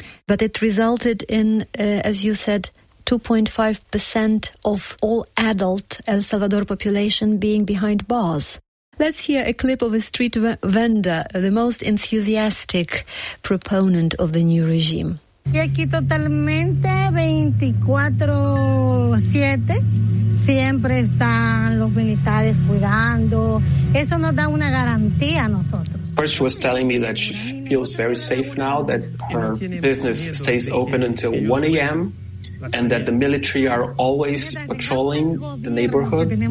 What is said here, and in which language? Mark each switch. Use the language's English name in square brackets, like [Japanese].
[English] But it resulted in, as you said, 2.5% of all adult El Salvador population being behind bars. Let's hear a clip of a street vendor, the most enthusiastic proponent of the new regime. [Spanish] Aquí totalmente 24/7, siempre están los militares cuidando. Eso nos da una garantía a nosotros. [English] First, she was telling me that she feels very safe now, that her business stays open until 1 a.m., and that the military are always patrolling the neighborhood.